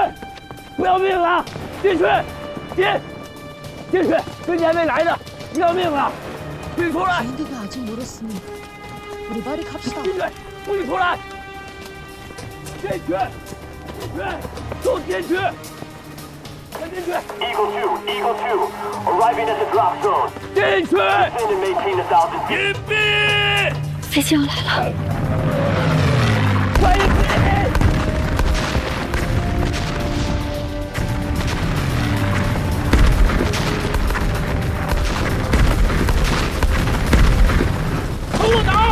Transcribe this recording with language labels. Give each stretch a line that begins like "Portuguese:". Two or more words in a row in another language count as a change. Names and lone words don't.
Chinese: 不要命了！进去！进去！飞机还没来呢，不要命了！请出来！
Korean: 비행기가 아직 멀었으니 우리 빨리 갑시다.
Chinese: 进去！不许出来！进去！都进去！快进去
English: Eagle 2, arriving at the drop zone.
Chinese: 进去！
English: Defend and maintain the southern peak.
Chinese: 隐蔽！飞机要来了。快隐蔽！冲我打！